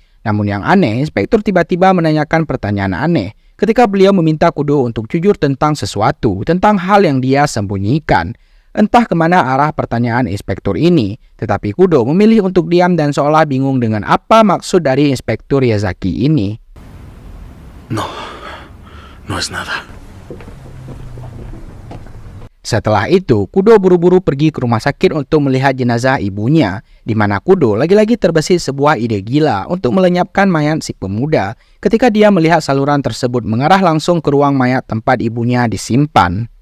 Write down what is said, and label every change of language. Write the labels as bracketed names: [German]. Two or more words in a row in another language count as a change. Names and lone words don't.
[Indonesian] Namun yang aneh, Inspektur tiba-tiba menanyakan pertanyaan aneh ketika beliau meminta Kudo untuk jujur tentang sesuatu, tentang hal yang dia sembunyikan. Entah kemana arah pertanyaan inspektur ini, tetapi Kudo memilih untuk diam dan seolah bingung dengan apa maksud dari Inspektur Yazaki ini. [Spanish] No es nada. [Indonesian] Setelah itu, Kudo buru-buru pergi ke rumah sakit untuk melihat jenazah ibunya, di mana Kudo lagi-lagi terbesit sebuah ide gila untuk melenyapkan mayat si pemuda ketika dia melihat saluran tersebut mengarah langsung ke ruang mayat tempat ibunya disimpan.